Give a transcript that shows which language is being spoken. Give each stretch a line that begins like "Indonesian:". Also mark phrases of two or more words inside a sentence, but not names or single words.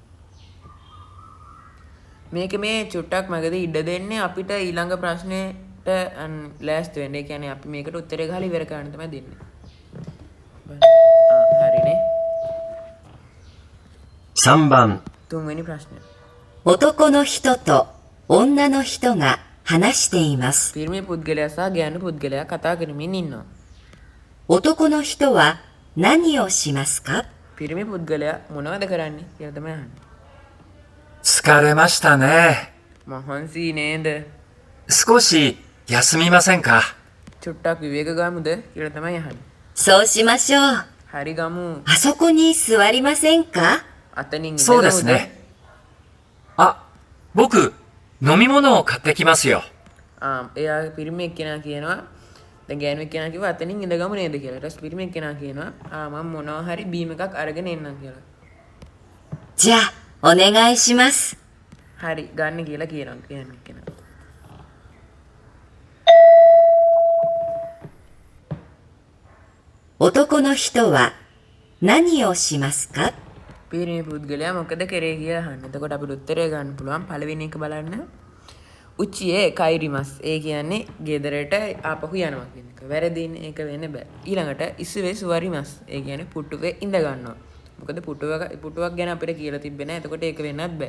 Sinhala: මේක මේ චුට්ටක් මගදී ඉඩ දෙන්නේ අපිට ඊළඟ ප්‍රශ්නෙට ලෑස්ති වෙන්න. ඒ කියන්නේ අපි මේකට උත්තරේ ගහලා ඉවර කරන්න තමයි දෙන්නේ. හරිනේ.
Japanese: 3番、
Sinhala: තුන්වෙනි ප්‍රශ්නය.
Japanese: 男の人と女の人が話しています。
Sinhala: පිරිමි පුද්ගලයා සහ ගෑනු පුද්ගලයා කතා කරමින් ඉන්නවා.
Japanese: 男の人は何をしますか？
Sinhala: පිරිමි පුද්ගලයා මොනවද කරන්නේ කියලා තමයි අහන්නේ.
Japanese: 疲れましたね。
Sinhala: මහන්සි නේද?
Japanese: 少し休みませんか？
Sinhala: චුට්ටක් විවේක ගමුද කියලා තමයි අහන්නේ.
Japanese: そうしましょう。
Sinhala: හරි ගමු.
Japanese: あそこに座りませんか？
Sinhala: අතනින්
Japanese: そうですね。あ、僕、飲み物を買ってきますよ。
Sinhala: එයා පිරිමි එක්කෙනා කියනවා දැන් ගෑනු එක්කෙනා කිව්වා අතනින් ඉඳගමු නේද කියලා. ඊට පස්සේ පිරිමි එක්කෙනා කියනවා මම මොනවා හරි බීම එකක් අරගෙන එන්නම් කියලා.
Japanese: じゃあ、お願いします。
Sinhala: හරි ගන්න කියලා කියනවා ගෑනු එක්කෙනා.
Japanese: 男の人は何をしますか？
Sinhala: පිරිමි පුද්ගලයා මොකද කරේ කියලා අහන්න. එතකොට අපිට උත්තරය ගන්න පුළුවන්. පළවෙනි එක බලන්න.
Japanese: うちへ 帰ります.
Sinhala: ඒ කියන්නේ ගෙදරට ආපහු යනවා කියන එක. වැරදින්නේ ඒක වෙන්න බෑ. ඊළඟට ඉස්සුවේ සුවරිමස්. ඒ කියන්නේ පුටුවේ ඉඳ ගන්නවා. මොකද පුටුවක් ගැන අපිට කියලා තිබ්බේ නෑ. එතකොට ඒක වෙන්නත් බෑ.